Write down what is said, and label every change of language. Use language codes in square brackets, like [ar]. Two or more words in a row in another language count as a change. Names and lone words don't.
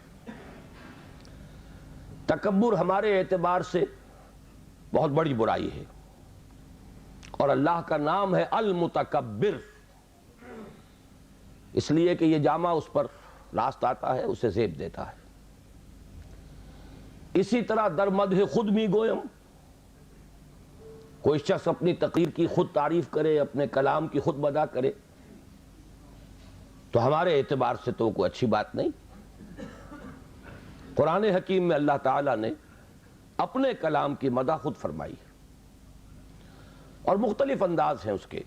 [ur] تکبر ہمارے اعتبار سے بہت بڑی برائی ہے، اور اللہ کا نام ہے المتکبر، اس لیے کہ یہ جامع اس پر راست آتا ہے، اسے زیب دیتا ہے۔ اسی طرح [fa] در مدح خود می گویم، [ur] کوئی شخص اپنی تقریر کی خود تعریف کرے، اپنے کلام کی خود مدح کرے، تو ہمارے اعتبار سے تو کوئی اچھی بات نہیں۔ قرآن حکیم میں اللہ تعالیٰ نے اپنے کلام کی مدح خود فرمائی، اور مختلف انداز ہیں اس کے۔